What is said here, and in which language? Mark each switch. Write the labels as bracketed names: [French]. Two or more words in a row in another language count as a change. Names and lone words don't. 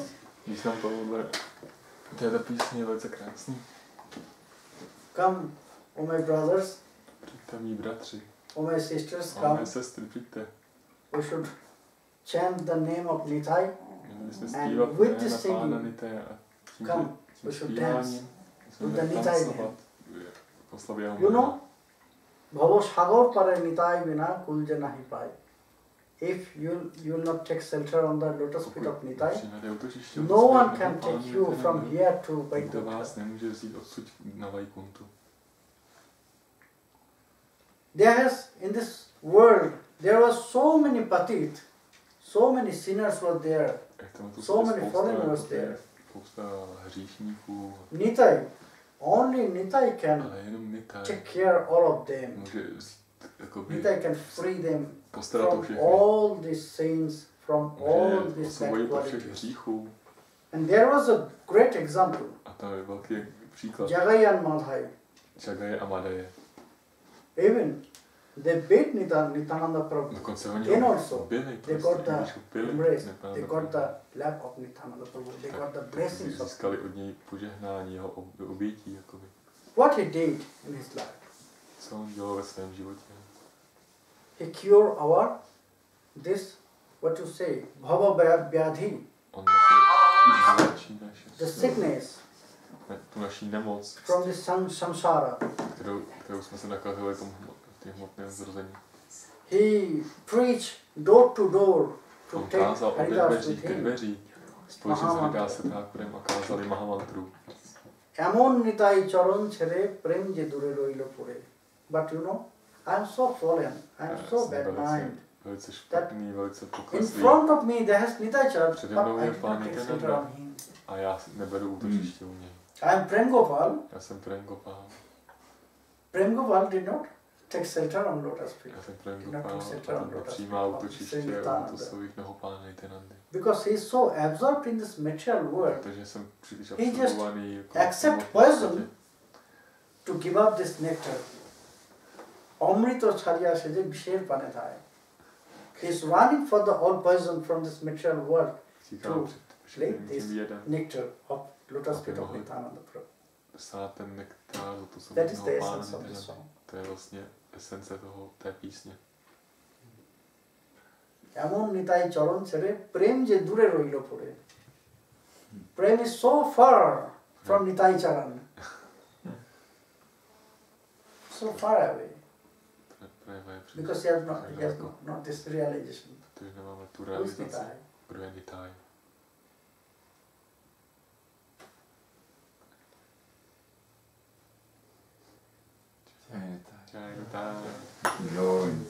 [Czech] Význam tohohle této písně je velice krásný. [English] Come, O my brothers, [Czech] Přijďte mý bratři, [English] O my sisters, [Czech] a [English] come. [Czech] mé sestry, přijďte. [English] We should chant the name of Nitai. [Czech] Měli jsme [English] And [Czech] zpívat [English] with [Czech] jména [English] this [Czech] Pána [English] singing, [Czech] Nitaje a tím, [English] come, [Czech] tím [English] we should [Czech] zpíváním jsme [English] with the [Czech] měli [English] Nitai [Czech] tancovat oslavě jeho [English] You [Czech] jména. [English] know, [Bangla] ভব সাগর পারে নিতাই বিনা কূল যে নাহি পাই. [English] If you will not take shelter on the lotus feet of Nitai, [Czech] Přijmete útočiště [English] no [Czech] od [English] one [Czech] svého [English] can [Czech] Pána [English] take you [Czech] Nitaje, [English] from here to [Czech] nikdo [English] Vaikuntha. [Czech] vás nemůže vzít odsud na Vajkuntu. [English] There has, in this world, there were so many patit, so many sinners were there, so many foreigners there. [Czech] Spousta hříšníků, [English] Nitai, only Nitai can [Czech] ale jenom Nitaj [English] take care all of them. [Czech] může vzít, jakoby, [English] Nitai can free them [Czech] postarat o [English] from [Czech] všechny. [English] all these sins, from all [Czech] Může [English] these bad [Czech] osvobodit od všech [English] qualities. [Czech] hříchů. [English] And there was a great example, [Czech] A to je velký příklad. [English] Jagayan Madhai. [Czech] Jagaje a Madaje. [English] Even they beat Nityananda Prabhu. [Czech] Dokonce oni [English] Then [Czech] ho [English] also, [Czech] byli, [English] they got the [Czech] když ho pili, [English] embrace, [Czech] Nityananda [English] they [Czech] Prabhu. [English] got the lap of Nityananda Prabhu, they got the blessings of [Czech] Získali od něj požehnání, jeho obětí. Jakoby. [English] what he did in his life. [Czech] Co on dělal ve svém životě. [English] He cured our, this, what you say, [Bangla] ভব ব্যাধি, [Czech] On vlastně vyléčí [English] the sickness [Czech] tu naší nemoc, [English] from the samsara. [Czech] kterou jsme se nakazili v tom hmotném zrození. [English] He preached door to door to [Czech] On [English] take [Czech] kázal od [English] Haridas [Czech] dveří [English] with [Czech] ke [English] him. [Czech] dveří, společně s Haridáse Thakurem a kázali Mahamantru. [Bangla] এমন নিতাই চরণ ছেড়ে প্রেম যে দূরে রইল পড়ে [English] but you know I am so fallen, I am so bad mind. [Czech] Velice špatný, velice [English] In [Czech] pokleslý. [English] front of me there has Nitai Char, [Czech] Přede [English] but [Czech] mnou [English] I [Czech] je [English] did [Czech] Pán [English] not take [Czech] Nityananda. [English] shelter on him. [Czech] A já neberu útočiště u něj. [English] I am Prem Gopal. [Czech] Já jsem Prem Gopal. [English] Prem Gopal did not take shelter on lotus feet. [Czech] Já jsem Prem [English] Did not [Czech] Gopal [English] take shelter on [Czech] a [English] lotus [Czech] přijímá [English] feet of [Czech] útočiště [English] Sri [Czech] u [English] Nityananda. [Czech] lotosových nohou Pána Nityanandy. [English] Because he is so absorbed in this material world [Czech] Protože jsem příliš [English] He just [Czech] absorbovaný jako [English] accept [Czech] v [English] poison [Czech] světě. [English] to give up this nectar. [Bangla] Amrita ছাড়িয়া সে যে বিষের পানে ধায়. [English] He is running for the all poison from this material world. [Czech] Říká, [English] to Actually, this nectar of lotus feet of Nityananda Prabhu. [Czech] Sát ten nektár lotusového [English] That is the [Czech] pána [English] essence of the [Czech] Nityananda. [English] song. [Czech] To je vlastně esence té písně. [Bangla] এমন নিতাই চরণ ছেড়ে প্রেম যে দূরে রইল পড়ে প্রেম [English] is so far from [Bangla] নিতাই চরণ, [English] so far away, because he has not this realization. [Czech] Protože nemáme tu [English] Who is [Czech] realizaci. [English] Nitai? [Czech] Kdo je Nitai? [Bangla] জয় নিতাই.